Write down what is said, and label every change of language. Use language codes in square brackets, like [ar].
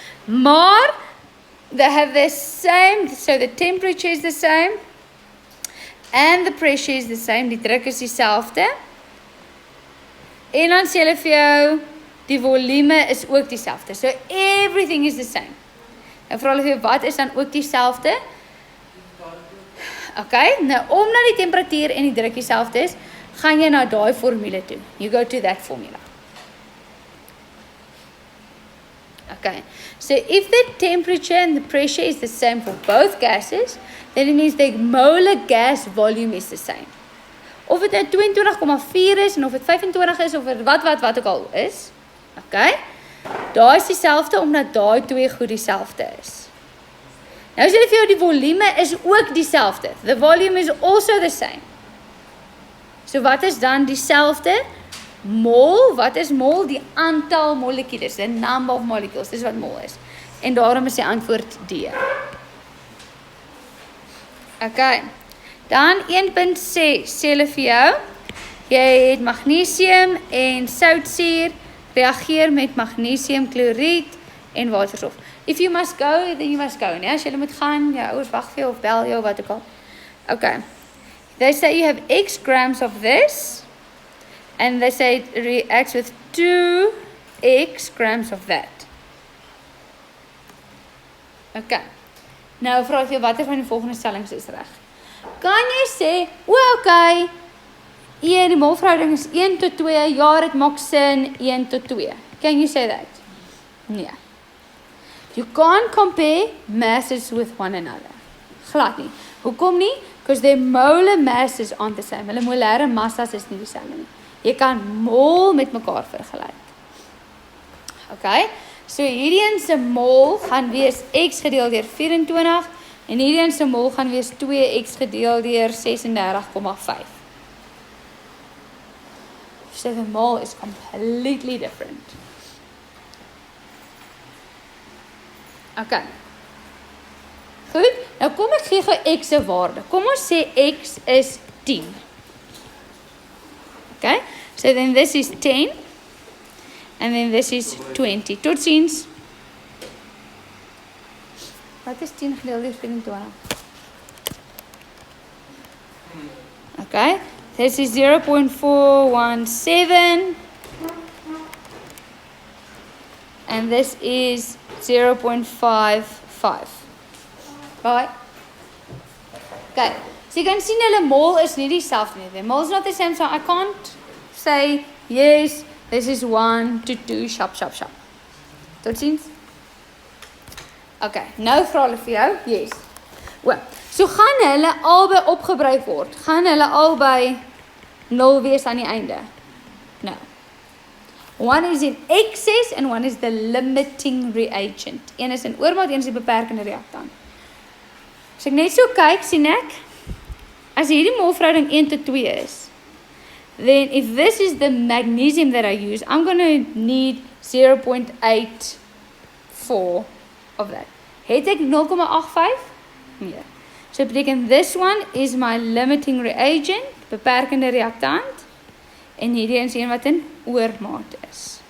[en] Maar they have the same, so the temperature is the same. And the pressure is the same, [af] die druk is dieselfde. En dan sê hulle vir jou, die volume is ook dieselfde. [en] So everything is the same. [af] Nou vra hulle vir jou, wat is dan ook dieselfde? Okay, nou omdat die temperatuur en die druk dieselfde is, gaan jy na daai formule toe. [en] You go to that formula. Okay, so if the temperature and the pressure is the same for both gases, then it means the molar gas volume is the same. [af] Of dit 22,4 is, en of dit 25 is, of dit wat ook al is. Okay? Daar is dieselfde, omdat daai 2 goed dieselfde is. Nou sê vir jou, die volume is ook dieselfde. [en] The volume is also the same. [af] So wat is dan dieselfde? Mol, wat is mol? Die aantal molekules, [en] the number of molecules, [af] dis wat mol is. En daarom is die antwoord D. Okay, dan 1.6 sê hulle vir jou, jy het magnesium en soutsuur, reageer met magnesiumkloried en waterstof. [en] If you must go, then you must go, nee? [af] As jy moet gaan, jou ouers wag vir jou of bel jou, wat ook al. [en] Okay, they say you have X grams of this, and they say it reacts with 2X grams of that. [af] Okay. Nou vra ek jou, watter van die volgende stellings is reg? Kan jy sê, okay, die molverhouding is 1:2, ja, dit maak sin, 1:2. [en] Can you say that? [af] Nee. [en] You can't compare masses with one another. [af] Glad nie. Hoekom nie? [en] Because their molar masses aren't the same. [af] Hulle molare massas is nie dieselfde nie. Jy kan mol met mekaar vergelyk. Okay? So hierdie se mol gaan wees X gedeel deur 24 en hierdie se mol gaan wees 2X gedeel deur 36,5. [en] So the mol is completely different. Okay. [af] Goed, nou kom ek gee gou X se waarde. Kom ons sê X is 10. [en] Okay, so then this is 10. And then this is 20. Totsiens. [af] Wat is 10 gedeel deur 24? [en] Okay. This is 0.417. And this is 0.55. Right? Okay. So you can see [af] hulle mol is nie dieselfde nie. [en] The mol is not the same, so I can't say yes. This is 1 to 2, sharp. Totsiens. [af] Okay, nou vra hulle vir jou, yes. So gaan hulle albei opgebruik word? Gaan hulle albei 0 wees aan die einde? [en] No. One is in excess and one is the limiting reagent. [af] Een is in oormaat, een is die beperkende reaktant. As ek net so kyk, sien ek, as hierdie molverhouding 1:2 is, [en] then if this is the magnesium that I use, I'm going to need 0.84 of that. [af] Het ek 0,85? Nee. So beteken [en] this one is my limiting reagent, [af] beperkende reaktant, en hierdie is een wat in oormaat is.